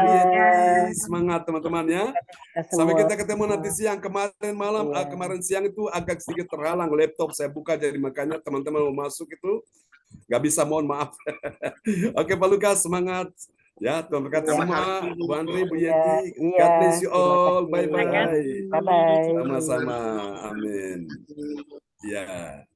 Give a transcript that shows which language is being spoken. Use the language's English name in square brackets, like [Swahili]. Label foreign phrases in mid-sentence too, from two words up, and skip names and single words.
[Indonesian] Semangat teman-teman ya. Sampai kita ketemu nanti siang. Kemarin malam, kemarin siang itu agak sedikit terhalang laptop saya buka, jadi makanya teman-teman mau masuk itu nggak bisa, mohon maaf. Oke Pak Lukas, semangat. Ya, Tuhan berkati semua. Bu Andri, Bu Yeti, [English] God bless you all. Bye-bye. Bye-bye. [Indonesian] Sama-sama. Amin. Ya.